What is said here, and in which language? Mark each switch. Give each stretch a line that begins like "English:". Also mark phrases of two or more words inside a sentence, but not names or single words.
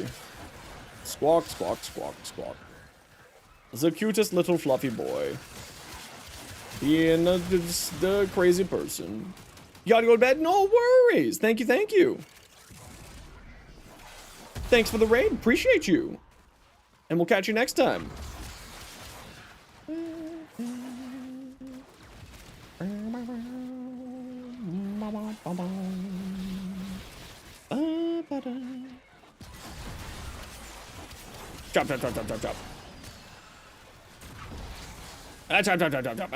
English: Squawk, squawk, squawk, squawk. The cutest little fluffy boy. Being the crazy person. You gotta go to bed? No worries. Thank you, thank you. Thanks for the raid. Appreciate you. And we'll catch you next time. Chop, chop, chop, chop, chop, chop. Ah, chop, chop, chop, chop, chop.